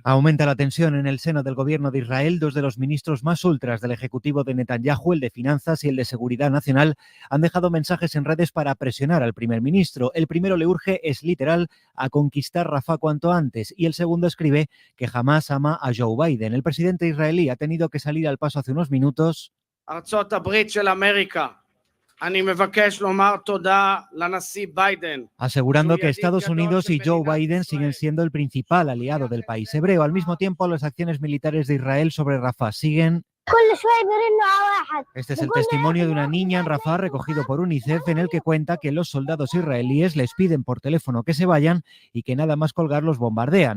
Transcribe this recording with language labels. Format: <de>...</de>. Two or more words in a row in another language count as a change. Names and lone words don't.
<es>Aumenta la tensión en el seno del gobierno de Israel. Dos de los ministros más ultras del ejecutivo de Netanyahu, el de Finanzas y el de Seguridad Nacional, han dejado mensajes en redes para presionar al primer ministro. El primero le urge, es literal, a conquistar Rafah cuanto antes, y el segundo escribe que jamás ama a Joe Biden. El presidente israelí ha tenido que salir al paso hace unos minutos.</es> <he>ארצות הברית של אמריקה, אני מבקש לומר תודה לנשיא ביידן.</he> <es>Asegurando que Estados Unidos y Joe Biden siguen siendo el principal aliado del país hebreo. Al mismo tiempo, las acciones militares de Israel sobre Rafah siguen. Este es el testimonio de una niña en Rafah recogido por UNICEF, en el que cuenta que los soldados israelíes les piden por teléfono que se vayan y que nada más colgar los bombardean.</es>